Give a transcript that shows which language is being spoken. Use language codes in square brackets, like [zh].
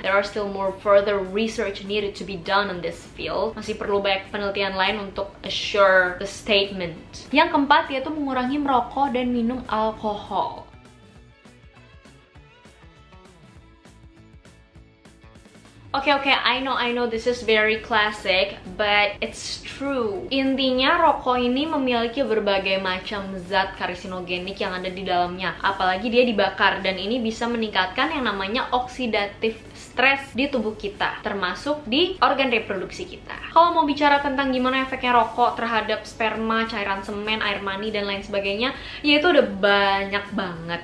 [en] There are still more further research needed to be done on this field. [id] Masih perlu banyak penelitian lain untuk [en] assure the statement. [id] Yang keempat yaitu mengurangi merokok dan minum alkohol. [en] Oke, I know this is very classic, but it's true. [id] Intinya rokok ini memiliki berbagai macam zat karsinogenik yang ada di dalamnya. Apalagi dia dibakar, dan ini bisa meningkatkan yang namanya oksidatif stres di tubuh kita, termasuk di organ reproduksi kita. Kalau mau bicara tentang gimana efeknya rokok terhadap sperma, cairan semen, air mani, dan lain sebagainya, ya itu udah banyak banget.